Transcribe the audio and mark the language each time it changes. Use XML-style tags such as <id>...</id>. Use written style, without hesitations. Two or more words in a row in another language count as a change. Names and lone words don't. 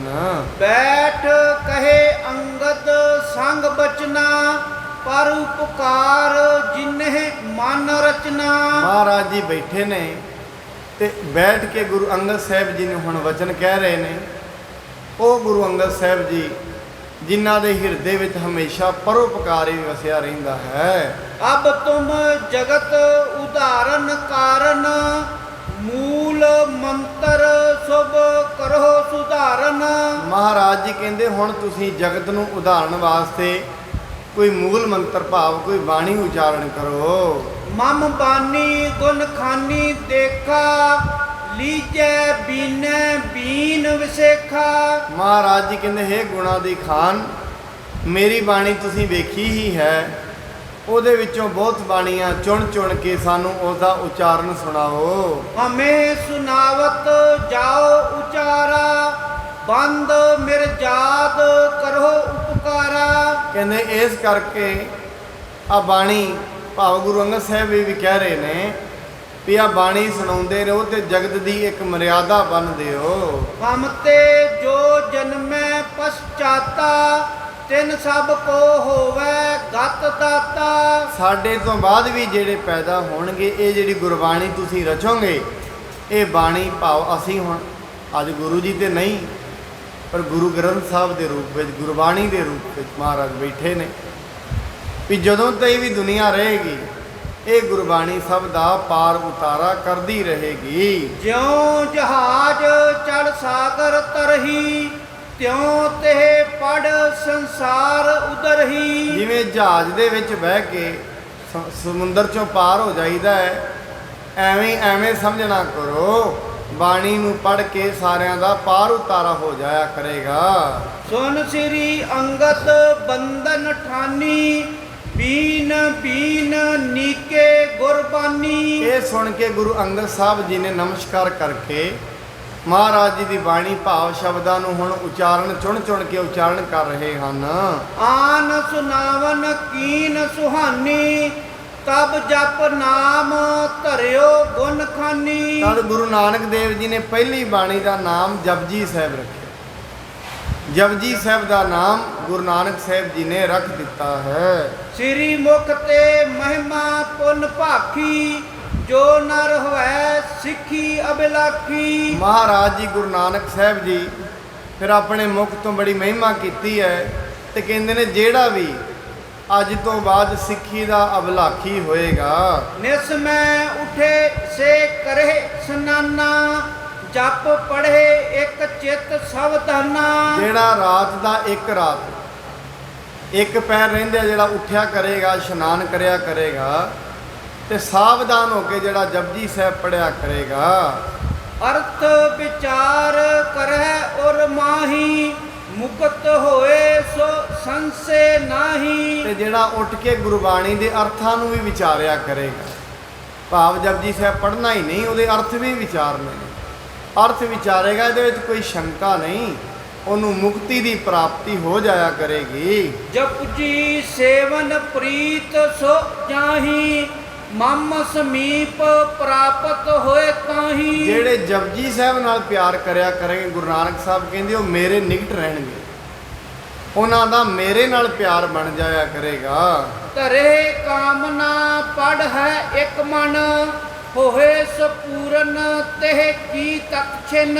<bra>ਬੈਠ ਕਹੇ ਅੰਗਦ ਸੰਗ ਬਚਨਾ, ਪਰ ਉਪਕਾਰ ਜਿਨਹਿ ਮਨ ਰਚਨਾ।</bra> <pa>ਮਹਾਰਾਜ ਜੀ ਬੈਠੇ ਨੇ ਤੇ ਬੈਠ ਕੇ ਗੁਰੂ ਅੰਗਦ ਸਾਹਿਬ ਜੀ ਨੂੰ ਹੁਣ ਵਚਨ ਕਹਿ ਰਹੇ ਨੇ। ਉਹ ਗੁਰੂ ਅੰਗਦ ਸਾਹਿਬ ਜੀ ਜਿਨ੍ਹਾਂ ਦੇ ਹਿਰਦੇ ਵਿੱਚ ਹਮੇਸ਼ਾ ਪਰਉਪਕਾਰ ਹੀ ਵਸਿਆ ਰਹਿੰਦਾ ਹੈ।</pa> <bra>अब तुम जगत उदाहरण कारण मूल मंत्र शुभ करो सुधारण।</bra> <pa>ਮਹਾਰਾਜ ਜੀ ਕਹਿੰਦੇ ਹੁਣ ਤੁਸੀਂ ਜਗਤ ਨੂੰ ਉਦਾਹਰਨ ਵਾਸਤੇ ਕੋਈ ਮੂਲ ਮੰਤਰ ਭਾਵ ਕੋਈ ਬਾਣੀ ਉਚਾਰਨ ਕਰੋ।</pa> <bra>मम बानी गुण खानी देखा लीजै बीनै बीन विसेखा।</bra> <pa>ਮਹਾਰਾਜ ਜੀ ਕਹਿੰਦੇ ਹੈ ਗੁਣਾ ਦੀ ਖਾਨ ਮੇਰੀ ਬਾਣੀ ਤੁਸੀਂ ਵੇਖੀ ਹੀ ਹੈ, ਉਹਦੇ ਵਿੱਚੋਂ ਬਹੁਤ ਬਾਣੀਆਂ ਚੁਣ ਚੁਣ ਕੇ ਸਾਨੂੰ ਉਹਦਾ ਉਚਾਰਨ ਸੁਣਾਓ।</pa> <bra>हमें सुनावत जाओ उचारा बंद मिर्जाद करो उपकारा।</bra> <pa>ਕਹਿੰਦੇ ਇਸ ਕਰਕੇ ਆ ਬਾਣੀ ਭਾਵ ਗੁਰੂ ਅੰਗਦ ਸਾਹਿਬ ਵੀ ਕਹਿ ਰਹੇ ਨੇ ਵੀ ਆ ਬਾਣੀ ਸੁਣਾਉਂਦੇ ਰਹੋ ਤੇ ਜਗਤ ਦੀ ਇੱਕ ਮਰਿਆਦਾ ਬੰਨ੍ਹ ਦਿਓ।</pa> <bra>हम ते जो जन्मै पश्चाता तिन सब को होवे गत दाता।</bra> <pa>ਸਾਡੇ ਤੋਂ ਬਾਅਦ ਵੀ ਜਿਹੜੇ ਪੈਦਾ ਹੋਣਗੇ ਇਹ ਜਿਹੜੀ ਗੁਰਬਾਣੀ ਤੁਸੀਂ ਰਚੋਗੇ ਇਹ ਬਾਣੀ ਭਾਵ ਅਸੀਂ ਹੁਣ ਅੱਜ ਗੁਰੂ ਜੀ ਤੇ ਨਹੀਂ ਪਰ ਗੁਰੂ ਗ੍ਰੰਥ ਸਾਹਿਬ ਦੇ ਰੂਪ ਵਿੱਚ ਗੁਰਬਾਣੀ ਦੇ ਰੂਪ ਵਿੱਚ ਮਹਾਰਾਜ ਬੈਠੇ ਨੇ ਵੀ ਜਦੋਂ ਤਾਈਂ ਵੀ ਦੁਨੀਆ ਰਹੇਗੀ ਇਹ ਗੁਰਬਾਣੀ ਸਭ ਦਾ ਪਾਰ ਉਤਾਰਾ ਕਰਦੀ ਰਹੇਗੀ।</pa> <bra>ज्यों जहाज चढ़ सागर तरही त्यों तेह पढ़ संसार उदरही।</bra> <pa>ਜਿਵੇਂ ਜਹਾਜ਼ ਦੇ ਵਿੱਚ ਬਹਿ ਕੇ ਸਮੁੰਦਰ ਚੋਂ ਪਾਰ ਹੋ ਜਾਈਦਾ ਹੈ ਐਵੇਂ ਸਮਝਣਾ ਕਰੋ ਬਾਣੀ ਨੂੰ ਪੜ੍ਹ ਕੇ ਸਾਰਿਆਂ ਦਾ ਪਾਰ ਉਤਾਰਾ ਹੋ ਜਾਇਆ ਕਰੇਗਾ।</pa> <bra>सुन श्री अंगद बंदन ठानी बीन बीन नीके गुरबानी।</bra> <pa>ਇਹ ਸੁਣ ਕੇ ਗੁਰੂ ਅੰਗਦ ਸਾਹਿਬ ਜੀ ਨੇ ਨਮਸਕਾਰ ਕਰਕੇ ਮਹਾਰਾਜ ਜੀ ਦੀ ਬਾਣੀ ਭਾਵ ਸ਼ਬਦਾਂ ਨੂੰ ਹੁਣ ਉਚਾਰਨ ਚੁਣ ਚੁਣ ਕੇ ਉਚਾਰਨ ਕਰ ਰਹੇ ਹਨ।</pa> <bra>आन सुनावन कीन सुहानी तब जप नाम धरियो गुण खानी।</bra> <pa>ਤਦ ਗੁਰੂ ਨਾਨਕ ਦੇਵ ਜੀ ਨੇ ਪਹਿਲੀ ਬਾਣੀ ਦਾ ਨਾਮ ਜਪਜੀ ਸਾਹਿਬ ਰੱਖਿਆ। ਜਪਜੀ ਸਾਹਿਬ ਦਾ ਨਾਮ ਗੁਰੂ ਨਾਨਕ ਸਾਹਿਬ ਜੀ ਨੇ ਰੱਖ ਦਿੱਤਾ ਹੈ।</pa> <bra>श्री मुख ते महिमा पुन भाखी जो नर होए सिखी अभिलाखी।</bra> <pa>ਮਹਾਰਾਜ ਜੀ ਗੁਰੂ ਨਾਨਕ ਸਾਹਿਬ ਜੀ ਫਿਰ ਆਪਣੇ ਮੁਖ ਤੋਂ ਬੜੀ ਮਹਿਮਾ ਕੀਤੀ ਹੈ ਤੇ ਕਹਿੰਦੇ ਨੇ ਜਿਹੜਾ ਵੀ ਅੱਜ ਤੋਂ ਬਾਅਦ ਸਿੱਖੀ ਦਾ ਅਭਿਲਾਖੀ ਹੋਏਗਾ</pa> <bra>निस्मै उठे से करे स्नाना जप पढ़े एक चित सावधाना।</bra> <pa>ਜਿਹੜਾ ਰਾਤ ਦਾ ਇੱਕ ਰਾਤ ਇੱਕ ਪੈਰ ਰਹਿੰਦੇ ਜਿਹੜਾ ਉੱਠਿਆ ਕਰੇਗਾ ਇਸ਼ਨਾਨ ਕਰਿਆ ਕਰੇਗਾ ਤੇ ਸਾਵਧਾਨ ਹੋ ਕੇ ਜਿਹੜਾ ਜਪਜੀ ਸਾਹਿਬ ਪੜਿਆ ਕਰੇਗਾ।</pa> <bra>अर्थ विचार करे और माही मुक्त होए सो संसे नाही।</bra> <pa>ਤੇ ਜਿਹੜਾ ਉੱਠ ਕੇ ਗੁਰਬਾਣੀ ਦੇ ਅਰਥਾਂ ਨੂੰ ਵੀ ਵਿਚਾਰਿਆ ਕਰੇਗਾ ਭਾਵ ਜਪਜੀ ਸਾਹਿਬ ਪੜ੍ਹਨਾ ਹੀ ਨਹੀਂ ਉਹਦੇ ਅਰਥ ਵੀ ਵਿਚਾਰਨੇ ਨੇ। ਅਰਥ ਵਿਚਾਰੇਗਾ ਇਹਦੇ ਵਿੱਚ ਕੋਈ ਸ਼ੰਕਾ ਨਹੀਂ ਉਹਨੂੰ ਮੁਕਤੀ ਦੀ ਪ੍ਰਾਪਤੀ ਹੋ ਜਾਇਆ ਕਰੇਗੀ।</pa> <bra>जप जी सेवन प्रीत सो जाही मम समीप प्राप्त होए ताही।</bra> <pa>ਜਿਹੜੇ ਜਪਜੀ ਸਾਹਿਬ ਨਾਲ ਪਿਆਰ ਕਰਿਆ ਕਰਨਗੇ ਗੁਰੂ ਨਾਨਕ ਸਾਹਿਬ ਕਹਿੰਦੇ ਉਹ ਮੇਰੇ ਨਿਕਟ ਰਹਿਣਗੇ ਉਹਨਾਂ ਦਾ ਮੇਰੇ ਨਾਲ ਪਿਆਰ ਬਣ ਜਾਇਆ ਕਰੇਗਾ।</pa> <bra>ਧਰੇ ਕਾਮਨਾ ਪੜ ਹੈ ਇੱਕ ਮਨ ਹੋਏ ਸਪੂਰਨ ਤਹਿ ਕੀ ਤਕਛਨ।</bra>